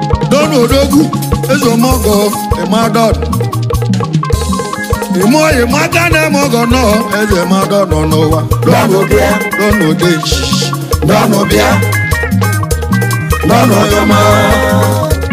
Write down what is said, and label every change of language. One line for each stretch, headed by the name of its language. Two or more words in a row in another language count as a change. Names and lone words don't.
Igbo: Don Odogwu, Eze Omogo, Emma Don. Imo, Emma Ghana, Omogo, no, Eze Emma Don, no, no, wa. Don Odia. Don Ode. Don Obia. Don Oyoma.